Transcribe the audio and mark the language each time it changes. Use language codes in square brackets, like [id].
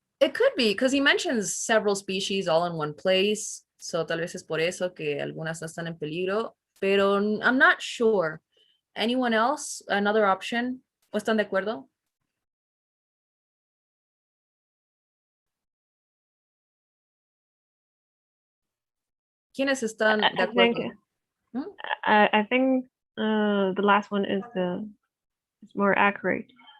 [en] It could be because he mentions several species all in one place. [es] So tal vez es por eso que algunas no están en peligro, pero [en] I'm not sure. Anyone else? Another option? [es] ¿O están de acuerdo? ¿Quiénes están de acuerdo? [en] I think the last one is more accurate.